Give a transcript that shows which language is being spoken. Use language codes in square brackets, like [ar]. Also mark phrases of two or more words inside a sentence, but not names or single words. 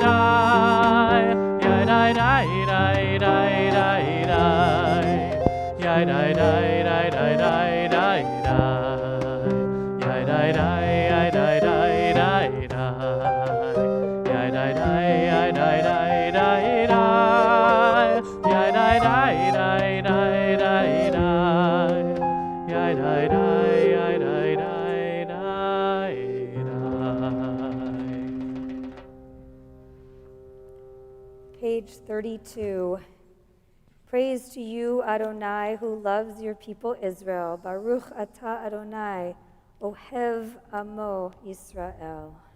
[en] די יאי די די די די די די יאי די די די די די די די יאי די די יאי די די די די יאי די די יאי די די די די yai dai dai dai dai dai dai yai dai dai dai dai dai dai. Page 32. Praise to you, Adonai, who loves your people Israel. [he] ברוך אתה אדוני, אוהב עמו ישראל.